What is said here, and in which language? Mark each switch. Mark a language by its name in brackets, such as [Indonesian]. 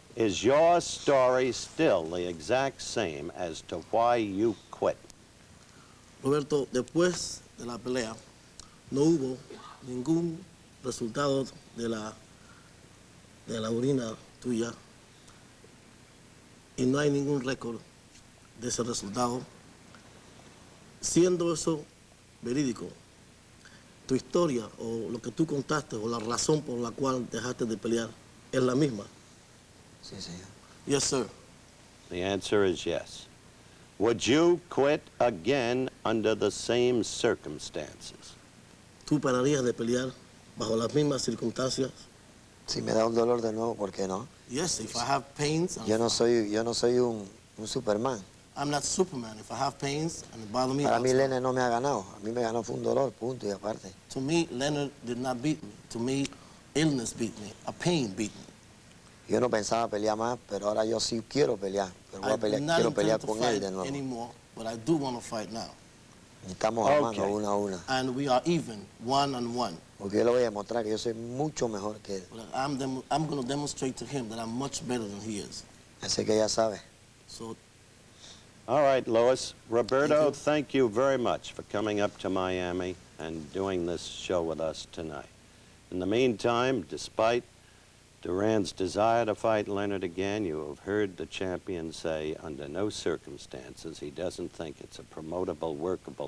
[English] is your story still the exact same as to why you quit? [Spanish] Roberto, después de la pelea, no hubo ningún resultado de la orina tuya y no hay ningún récord de ese resultado. Siendo eso verídico, tu historia o lo que tú contaste o la razón por la cual dejaste de pelear es la misma. Sí, señor. [English] Yes, sir. The answer is yes. Would you quit again under the same circumstances? [Spanish] ¿Tú pararías de pelear bajo las mismas circunstancias? Si me da un dolor de nuevo, ¿por qué no? [English] Yes, if I have pains. [Spanish] Yo no soy un Superman. [English] I'm not Superman. If I have pains and it bothers me. [Spanish] Para mí Leonard no me ha ganado. A mí me ganó fue un dolor, punto y aparte. [English] To me, Leonard did not beat me. To me, illness beat me. A pain beat me. [Spanish] Yo no pensaba pelear más, pero ahora yo sí quiero pelear. Pero voy a pelear, quiero pelear con él de nuevo. [English] Anymore, but I do want to fight now. [Spanish] Y estamos armando una a una. [English] And we are even, 1-on-1. [Spanish] Porque yo le voy a demostrar que yo soy mucho mejor que él. [English] But I'm going to demonstrate to him that I'm much better than he is. [Spanish] Así que ya sabe. [English] So. All right, Lois. Roberto, thank you very much for coming up to Miami and doing this show with us tonight. In the meantime, despite Duran's desire to fight Leonard again, you have heard the champion say under no circumstances he doesn't think it's a promotable, workable.